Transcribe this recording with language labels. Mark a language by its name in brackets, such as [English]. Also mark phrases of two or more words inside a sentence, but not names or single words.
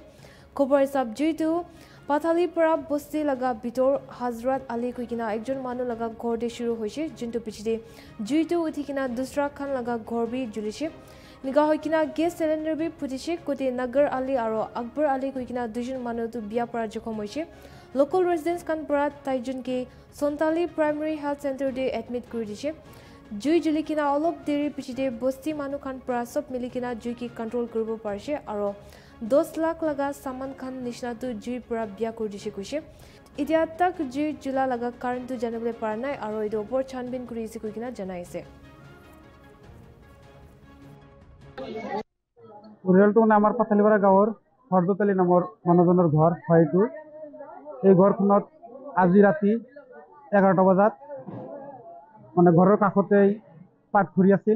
[Naga Pidgin] Khobor sab juitu Pathali para bosti laga bidor Hazrat Ali kuikina ekjon manu laga ghor de shuru hoise jintu pichide juitu uthikina dusra khan laga ghor bi julishe. Niga hoikina gas cylinder bi putiche kote Nagar Ali aro Akbar Ali kuikina dujon manu tu biya para jokhom hoise. [English] Local residents [Naga Pidgin] kan para taijun ke Sontali Primary Health Center de admit kuri dishe. Jui julikina olop deri pichide bosti manu kan para sob milikina jui ki control kuribo parise aro 10 lakh laga saman khan nishna tu jui para biya kuri dishe kuise. Itia tak jui jula laga current tu janabole paranai aro ido opor chanbin kuri isi kuikina janaise. [Assamese] পৰিয়ালটো মানে আমাৰ পাথালিপাৰা গাঁৱৰ হৰদতলি নামৰ মানুহজনৰ ঘৰ হয় এইটো। এই ঘৰখনত আজি ৰাতি 11টা বজাত মানে ঘৰৰ কাষতেই পাটখুৰি আছিল।